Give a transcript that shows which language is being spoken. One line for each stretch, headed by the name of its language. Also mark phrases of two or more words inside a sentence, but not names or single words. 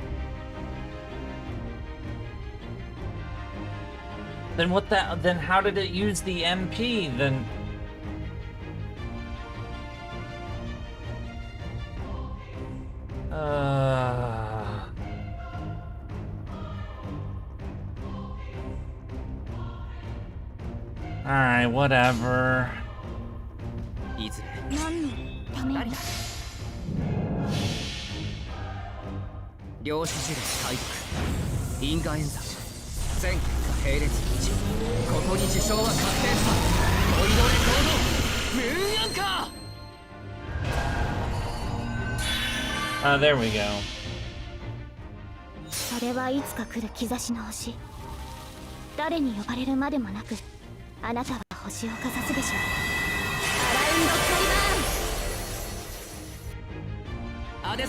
English: Then what the, then how did it use the MP then? Alright, whatever.
Japanese: いずれ何のために。量子呪霊解読因果演算全結果並列一致。ここに受賞は確定した。ボイドレコードムーンアンカー。
English: There we go.
Japanese: れはいつか来る兆しの星。誰に呼ばれるまでもなくあなたは星をかざすでしょう。アラウンドカイバーン。